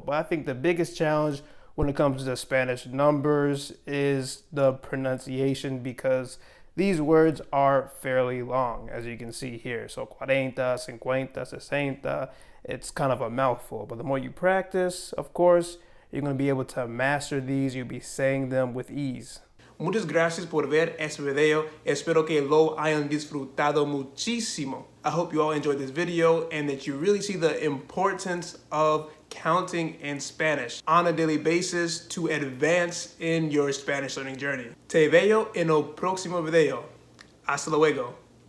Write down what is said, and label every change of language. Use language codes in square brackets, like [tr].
[en] But I think the biggest challenge when it comes to Spanish numbers is the pronunciation, because these words are fairly long, as you can see here. So 40, 50, 60, it's kind of a mouthful. But the more you practice, of course, you're going to be able to master these. You'll be saying them with ease. [es] Muchas gracias por ver este video. Espero que lo hayan disfrutado muchísimo. [en] I hope you all enjoyed this video and that you really see the importance of counting in Spanish on a daily basis to advance in your Spanish learning journey. [es] Te veo en el próximo video. Hasta luego.